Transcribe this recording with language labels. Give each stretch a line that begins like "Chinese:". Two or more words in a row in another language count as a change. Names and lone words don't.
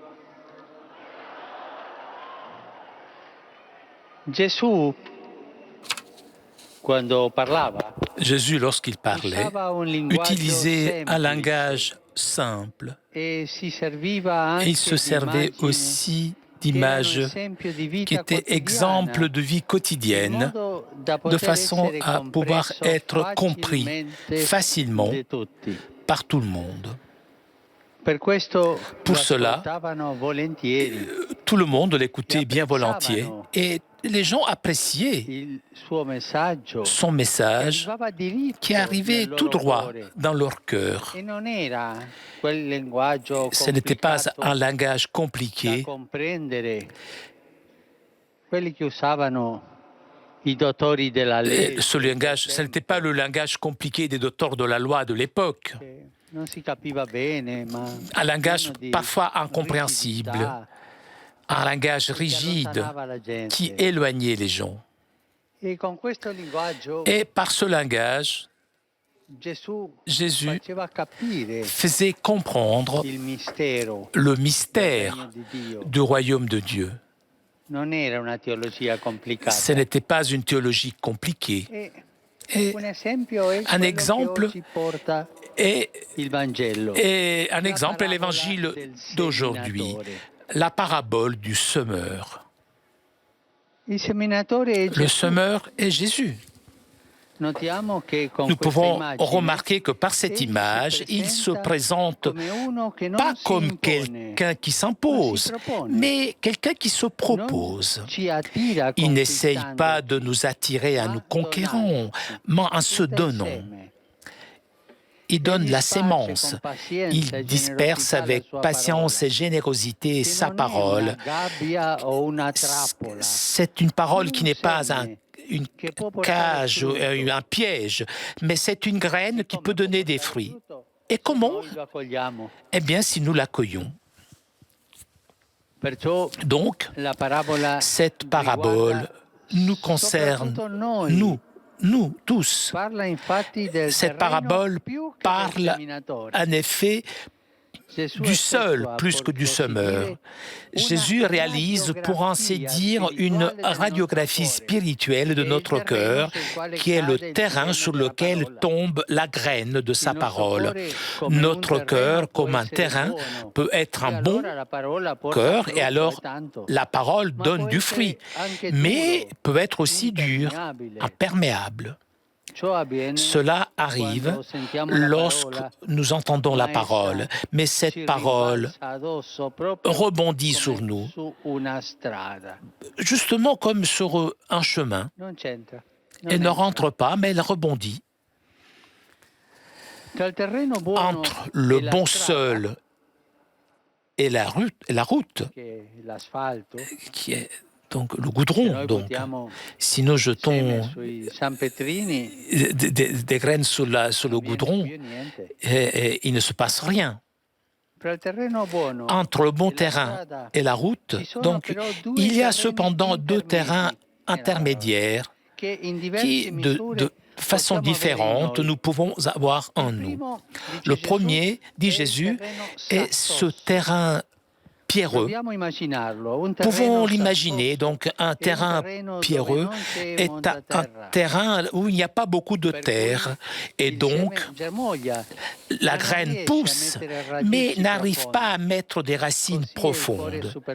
Italian: Gesù, quando parlava,
French: Jésus, lorsqu'il parlait,
Italian: usava un linguaggio
French: utilisait un
Italian: semplice
French: langage simple.
Italian: e si serviva
French: Et il se
Italian: anche di
French: servait
Italian: immagini
French: aussi
Italian: che erano
French: d'images
Italian: esempio di
French: qui
Italian: vita
French: étaient exemples
Italian: quotidiana,
French: de vie
Italian: in
French: quotidienne,
Italian: modo da
French: de
Italian: poter
French: façon
Italian: essere
French: à pouvoir
Italian: compreso
French: être compris
Italian: facilmente
French: facilement
Italian: da tutti.
French: par tout le monde.
Italian: Per questo
French: Pour
Italian: lo
French: cela,
Italian: ascoltavano volentieri.
French: tout le monde l'écoutait bien volontiers et les gens appréciaient
Italian: Il suo messaggio
French: son message
Italian: arrivava diritto
French: qui arrivait
Italian: nel
French: tout
Italian: loro
French: droit
Italian: cuore
French: dans leur cœur.
Italian: e non era quel linguaggio
French: Ce n'était pas
Italian: complicato
French: un langage
Italian: da
French: compliqué,
Italian: comprendere, quelli che usavano i dottori della legge,
French: ce langage, ce n'était pas le langage compliqué des docteurs de la loi de l'époque.
Italian: che non si capiva bene, ma
French: Un langage
Italian: pieno di
French: parfois incompréhensible,
Italian: rigidità,
French: un langage
Italian: che
French: rigide
Italian: allontanava la gente.
French: qui éloignait les gens.
Italian: E con questo linguaggio
French: Et par ce langage,
Italian: Gesù
French: Jésus
Italian: faceva capire
French: faisait comprendre
Italian: il mistero
French: le
Italian: del
French: mystère
Italian: regno di Dio.
French: du royaume de Dieu.
Italian: Non era una teologia complicata.
French: Ce n'était pas une théologie compliquée.
Italian: E
French: Et
Italian: un esempio è
French: un
Italian: quello
French: exemple
Italian: che oggi porta
French: est,
Italian: il Vangelo.
French: est un
Italian: La
French: exemple est
Italian: parabola
French: l'évangile
Italian: del
French: d'aujourd'hui,
Italian: seminatore.
French: la parabole du semeur.
Italian: Il seminatore è
French: Le
Italian: Gesù.
French: semeur est Jésus.
Italian: Notiamo che con
French: Nous
Italian: questa
French: pouvons
Italian: immagine
French: remarquer que par cette
Italian: egli
French: image, il se présente
Italian: come uno che non
French: pas
Italian: si
French: comme
Italian: impone,
French: quelqu'un qui
Italian: ma si
French: s'impose,
Italian: propone.
French: mais quelqu'un qui se
Italian: Non
French: propose.
Italian: ci attira
French: Il n'essaye pas
Italian: conquistandoci,
French: de nous attirer en
Italian: ma
French: nous conquérant,
Italian: donandoci,
French: mais en se
Italian: tutta
French: donnant.
Italian: insieme.
French: Il donne
Italian: Egli
French: la
Italian: sparge
French: sémence.
Italian: con pazienza
French: Il
Italian: e
French: disperse
Italian: generosità la
French: avec
Italian: sua
French: patience
Italian: parola,
French: et générosité
Italian: che
French: sa
Italian: non è una
French: parole.
Italian: gabbia o una trappola,
French: C'est une parole qui n'est pas une
Italian: che può portare
French: cage,
Italian: frutto.
French: un piège, mais c'est une graine qui
Italian: Come
French: peut
Italian: può
French: donner des
Italian: portare
French: fruits.
Italian: frutto
French: Et
Italian: se
French: comment?
Italian: noi lo accogliamo?
French: Eh bien, si nous l'accueillons.
Italian: Perciò
French: Donc,
Italian: la parabola
French: cette parabole
Italian: riguarda
French: nous concerne,
Italian: soprattutto noi.
French: nous tous.
Italian: Parla infatti del
French: Cette
Italian: terreno
French: parabole
Italian: più che del
French: parle
Italian: seminatore.
French: en effet
Italian: Gesù
French: du seul
Italian: effettua,
French: plus que du
Italian: per così
French: semeur.
Italian: dire,
French: Jésus
Italian: una
French: réalise, pour ainsi dire, une
Italian: radiografia spirituale del
French: radiographie
Italian: nostro cuore,
French: spirituelle de
Italian: che è il
French: notre
Italian: terreno
French: cœur,
Italian: sul quale
French: qui est le
Italian: cade il
French: terrain
Italian: seme
French: sur
Italian: della
French: lequel
Italian: parola.
French: tombe la graine de sa
Italian: Il nostro
French: parole.
Italian: cuore, come un
French: Notre
Italian: terreno,
French: cœur,
Italian: può
French: comme un
Italian: essere
French: terrain,
Italian: buono,
French: peut être
Italian: e
French: un bon
Italian: allora la parola porta
French: cœur,
Italian: frutto,
French: et alors
Italian: tanto,
French: la parole
Italian: ma
French: donne
Italian: può
French: du
Italian: essere
French: fruit,
Italian: anche
French: mais
Italian: duro,
French: peut être aussi dur,
Italian: impermeabile.
French: imperméable.
Italian: Ciò avviene
French: Cela arrive
Italian: quando sentiamo la
French: lorsque
Italian: parola,
French: nous entendons la
Italian: ma
French: parole,
Italian: essa
French: mais
Italian: ci
French: cette parole
Italian: rimbalza addosso proprio
French: rebondit
Italian: come
French: sur nous,
Italian: su una strada.
French: justement comme sur un chemin.
Italian: Non c'entra. Non
French: Elle ne
Italian: entra.
French: rentre pas, mais elle rebondit.
Italian: Tra il terreno buono
French: Entre le
Italian: e la
French: bon
Italian: strada,
French: sol et la route,
Italian: che è l'asfalto,
French: qui est donc le
Italian: se
French: goudron.
Italian: noi
French: Donc,
Italian: buttiamo
French: si nous
Italian: seme
French: jetons
Italian: sui Sanpetrini,
French: des graines sur le
Italian: non viene
French: goudron,
Italian: più niente.
French: il ne se passe rien.
Italian: Tra il terreno buono
French: Entre le bon
Italian: e la
French: terrain
Italian: strada
French: et la route,
Italian: ci sono
French: donc,
Italian: però due
French: il y a
Italian: terreni
French: cependant deux terrains
Italian: intermedi nella parola,
French: intermédiaires
Italian: che in diverse
French: qui,
Italian: misure
French: façons différentes nous pouvons avoir en nous. Le premier, dit Jésus, est ce terrain pierreux. Pouvons l'imaginer, donc un terrain pierreux est un terrain où il n'y a pas beaucoup de terre et donc la graine pousse mais n'arrive pas à mettre des racines profondes.